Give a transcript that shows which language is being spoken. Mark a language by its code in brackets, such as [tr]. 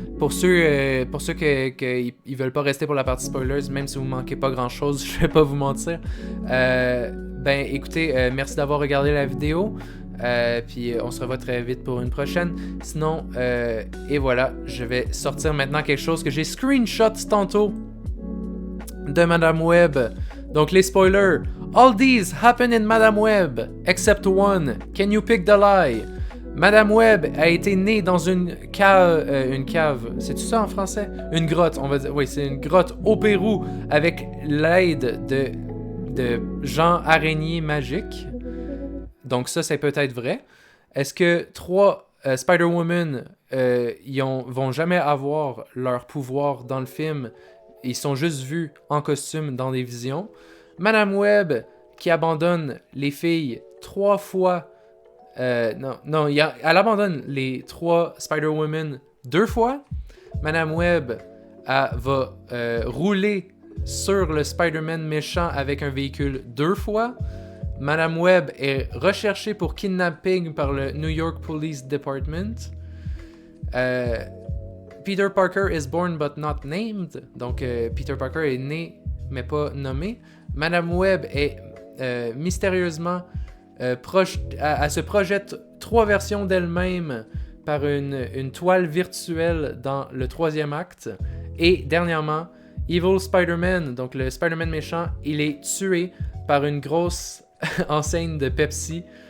[fr] Pour ceux qui ils veulent pas rester pour la partie spoilers, même si vous manquez pas grand-chose, je vais pas vous mentir. Écoutez, merci d'avoir regardé la vidéo. Puis on se revoit très vite pour une prochaine. Sinon, et voilà, je vais sortir maintenant quelque chose que j'ai screenshot tantôt de Madame Web. Donc les spoilers. [en] All these happen in Madame Web, except one. Can you pick the lie? [fr] Madame Web a été née dans une cave, c'est-tu ça en français? Une grotte, on va dire. Oui, c'est une grotte au Pérou avec l'aide de gens araignées magiques. Donc ça peut être vrai. Est-ce que 3 Spider-Woman vont jamais avoir leur pouvoir dans le film? Ils sont juste vus en costume dans des visions. Madame Web qui abandonne les filles 3 fois. Elle abandonne les 3 Spider-Woman 2 fois. Madame Web va rouler sur le Spider-Man méchant avec un véhicule 2 fois. Madame Web est recherchée pour kidnapping par le New York Police Department. [en] Peter Parker is born but not named. [fr] Donc, Peter Parker est né mais pas nommé. Madame Web est mystérieusement elle se projette 3 versions d'elle-même par une toile virtuelle dans le 3e acte. Et dernièrement, Evil Spider-Man, donc le Spider-Man méchant, il est tué par une grosse enseigne de Pepsi.